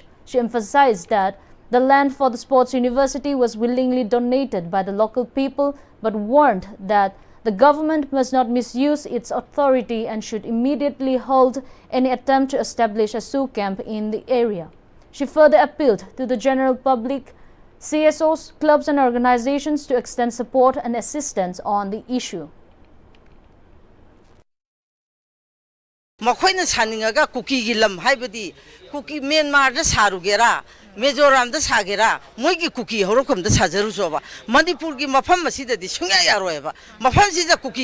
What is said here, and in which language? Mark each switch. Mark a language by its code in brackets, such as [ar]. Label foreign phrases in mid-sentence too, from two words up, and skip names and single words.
[en] She emphasized that the land for the sports university was willingly donated by the local people, but warned that the government must not misuse its authority and should immediately halt any attempt to establish a Sioux camp in the area. She further appealed to the general public, CSOs, clubs and organizations to extend support and assistance on the issue. [mni] Makoina saningaga Kuki gilam haibadi Kuki Myanmar da sarugera Mizoram da sagera moigi Kuki horokom da sajaru soba Manipur gi mafam masida di sungya yaroeba mafam sida Kuki